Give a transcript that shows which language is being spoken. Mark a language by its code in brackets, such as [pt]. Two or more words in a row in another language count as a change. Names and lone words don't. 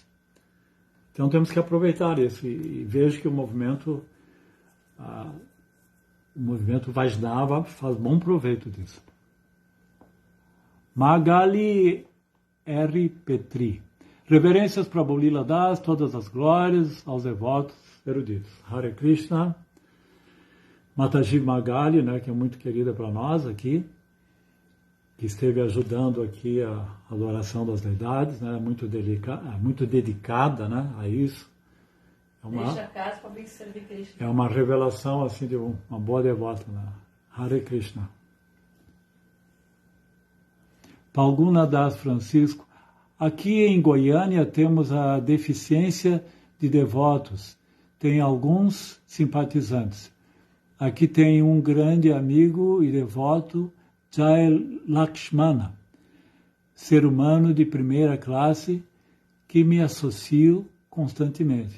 [pt] Então temos que aproveitar isso. E vejo que o movimento Vaishnava faz bom proveito disso. Magali R. Petri. Reverências para Bolila Das, todas as glórias aos devotos eruditos. [sa] हरे कृष्ण. [pt] Mataji Magali, né, que é muito querida para nós aqui, que esteve ajudando aqui a adoração das deidades, né, muito dedicada, né, a isso. É uma revelação assim de uma boa devota, né? [sa] हरे कृष्ण. Palguna Das Francisco. [pt] Aqui em Goiânia temos a deficiência de devotos. Tem alguns simpatizantes. Aqui tem um grande amigo e devoto, Jai Lakshmana, ser humano de primeira classe que me associo constantemente.